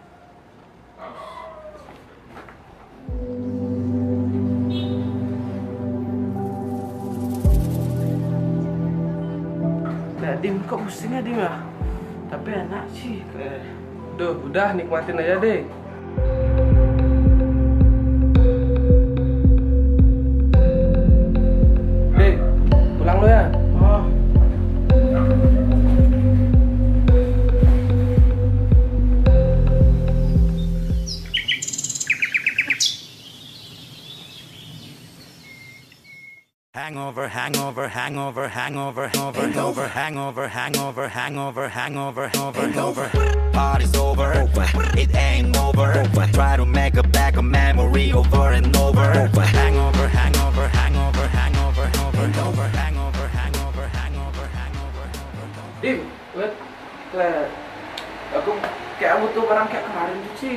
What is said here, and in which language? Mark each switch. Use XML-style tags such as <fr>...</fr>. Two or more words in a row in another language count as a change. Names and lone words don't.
<id>Nah, Dim, kok pusing ya, Dim ya? Tapi enak sih. Duh, udah nikmatin aja deh. Deh, pulang lo ya. Oh.</id> <en>Hangover, hangover, hangover, hangover, hangover, hangover, hangover, hangover, hangover, hangover. Party's over, it ain't over. Try to make a back a memory over and over. Hangover, hangover, hangover, hangover, hangover, hangover, hangover, hangover, hangover.</en> <id>Dim, lihat, aku kayak butuh barang kayak kemarin tuh sih.</id>